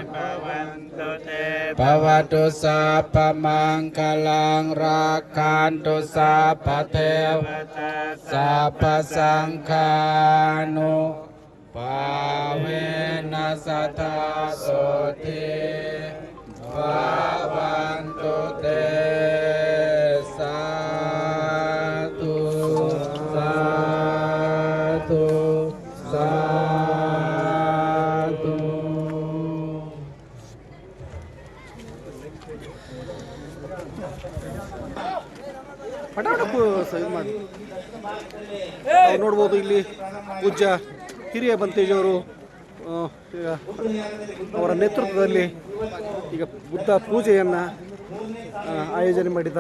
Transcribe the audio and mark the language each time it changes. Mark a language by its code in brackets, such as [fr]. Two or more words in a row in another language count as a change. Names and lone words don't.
[pi] bhavatu sapamanggalang rakantu sapatewata sapasangkhanu pavena sathasuti bhavantu te satu satu satu. [kn] ಪಟಾಟಕ್ಕೂ ಇದು ಮಾಡಿ ನಾವು ನೋಡ್ಬೋದು ಇಲ್ಲಿ ಪೂಜ್ಯ ಹಿರಿಯ ಬಂತೇಜವರು ಅವರ ನೇತೃತ್ವದಲ್ಲಿ ಈಗ ಬುದ್ಧ ಪೂಜೆಯನ್ನು ಆಯೋಜನೆ ಮಾಡಿದ್ದಾರೆ.